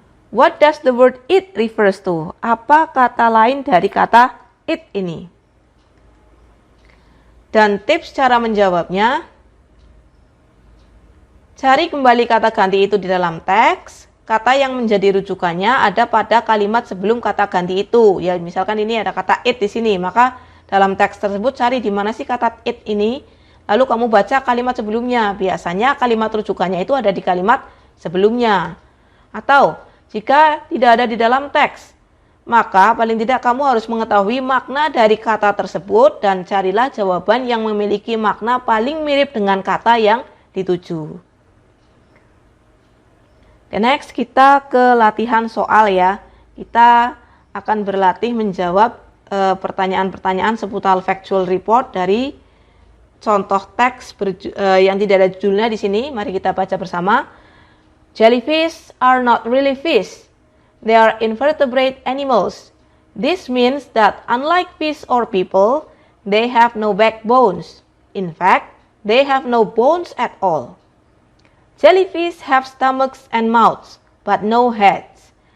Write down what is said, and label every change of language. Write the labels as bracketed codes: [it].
[en] What does the word it refers to? [id] Apa kata lain dari kata it ini? Dan tips cara menjawabnya, cari kembali kata ganti itu di dalam teks. Kata yang menjadi rujukannya ada pada kalimat sebelum kata ganti itu. Ya, misalkan ini ada kata it di sini, maka dalam teks tersebut cari di mana sih kata it ini, lalu kamu baca kalimat sebelumnya. Biasanya kalimat rujukannya itu ada di kalimat sebelumnya. Atau jika tidak ada di dalam teks, maka paling tidak kamu harus mengetahui makna dari kata tersebut dan carilah jawaban yang memiliki makna paling mirip dengan kata yang dituju. Oke, next kita ke latihan soal ya. Kita akan berlatih menjawab pertanyaan-pertanyaan seputar factual report dari contoh teks yang tidak ada judulnya di sini. Mari kita baca bersama. [en] Jellyfish are not really fish. They are invertebrate animals. This means that unlike fish or people, they have no backbones. In fact, they have no bones at all. Jellyfish have stomachs and mouths, but no heads.